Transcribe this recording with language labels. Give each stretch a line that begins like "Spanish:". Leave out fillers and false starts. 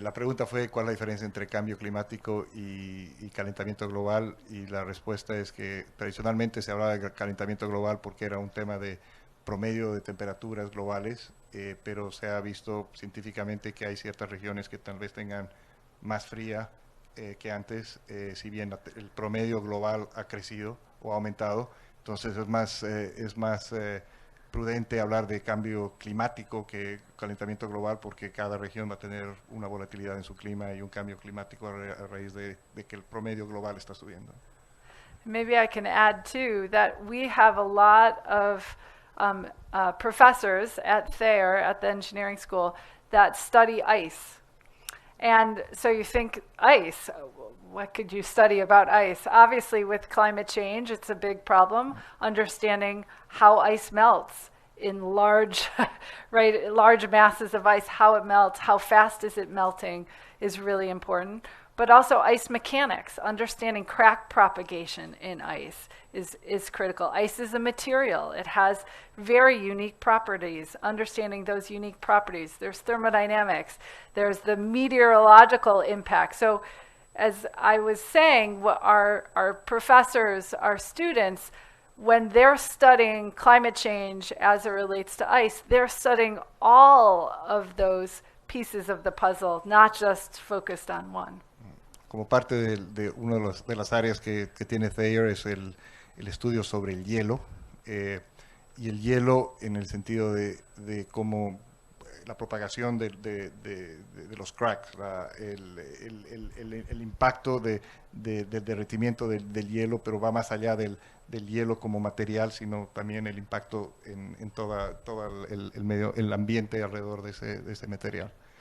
Spanish: La pregunta fue cuál es la diferencia entre cambio climático y calentamiento global, y la respuesta es que tradicionalmente se hablaba de calentamiento global porque era un tema de promedio de temperaturas globales, pero se ha visto científicamente que hay ciertas regiones que tal vez tengan más fría que antes, si bien el promedio global ha crecido o ha aumentado. Entonces es más prudente hablar de cambio climático que calentamiento global, porque cada región va a tener una volatilidad en su clima y un cambio climático a raíz de que el promedio global está subiendo.
English: Maybe I can add too that we have a lot of professors at Thayer, at the engineering school, that study ice. And so you think, ice, what could you study about ice? Obviously, with climate change, it's a big problem. Understanding how ice melts in large masses of ice, how it melts, how fast is it melting is really important. But also ice mechanics, understanding crack propagation in ice is critical. Ice is a material. It has very unique properties. Understanding those unique properties. There's thermodynamics. There's the meteorological impact. So as I was saying, our professors, our students, when they're studying climate change as it relates to ice, they're studying all of those pieces of the puzzle, not just focused on one.
Spanish: Como parte de una de las áreas que tiene Thayer es el estudio sobre el hielo, y el hielo en el sentido de cómo la propagación de los cracks, el impacto del derretimiento del hielo, pero va más allá del hielo como material, sino también el impacto en todo el medio, el ambiente alrededor de ese material.